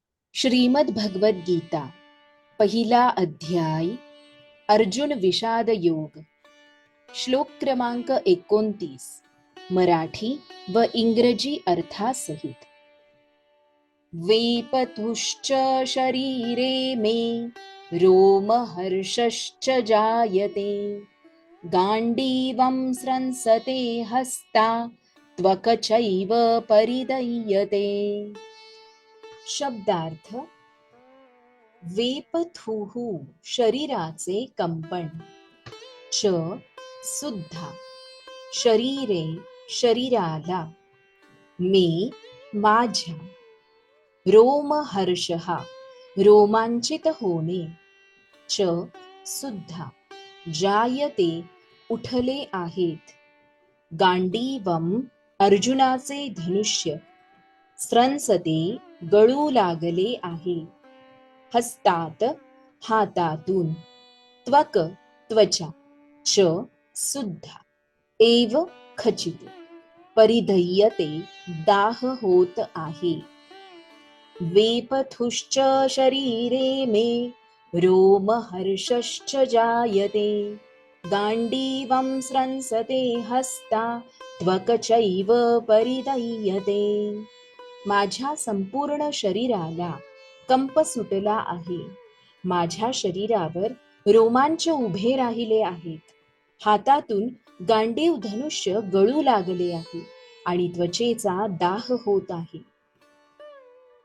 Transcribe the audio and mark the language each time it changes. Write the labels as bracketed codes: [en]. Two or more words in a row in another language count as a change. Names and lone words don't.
[mr] श्रीमद भगवद गीता पहिला अध्याय अर्जुन विषाद योग श्लोक क्रमांक 29 मराठी व इंग्रजी अर्थासहित। [sa] वेपथुश्च शरीरे मे रोमहर्षश्च जायते गाण्डीवं स्रंसते हस्ता त्वक चैव परिदह्यते। [mr] शब्दार्थ: वेपथुः शरीराचे कंपन, च सुद्धा शरीरे शरीराला, मे माझ्या, रोमहर्षः रोमांचित होणे, च सुद्धा जायते उठले आहेत, गांडीवम अर्जुनाचे धनुष्य, स्रंसते गळू लागले आहे, हस्तात हातातून, त्वक त्वचा, च सुद्धा, एव खचित, परिदह्यते दाह होत आहे। [sa] वेपथुश्च शरीरे मे रोमहर्षश्च जायते गाण्डीवं स्रंसते हस्ता त्वक चैव परिदह्यते। [mr] माझ्या संपूर्ण शरीराला कंप सुटला आहे, माझ्या शरीरावर रोमांच उभे राहिले आहेत, हातातून गांडीव धनुष्य गळू लागले आहे आणि त्वचेचा दाह होत आहे।